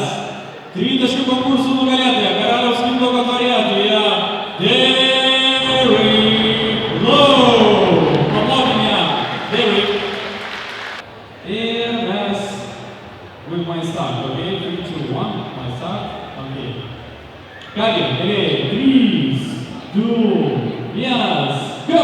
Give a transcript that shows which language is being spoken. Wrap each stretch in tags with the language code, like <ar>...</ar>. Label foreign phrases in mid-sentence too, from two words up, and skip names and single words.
<lt>Tritaškių konkursų nugalėtoja, Karaliaus Mindaugo taurė, tai yra Derek Lowe. Paplokime jam. Derek. Ir mes</lt> <en>with my start, okay? 3, 2, 1, my start,</en> <lt>okay. Kągi, mėlėjai, 3, 2, 1, go!</lt>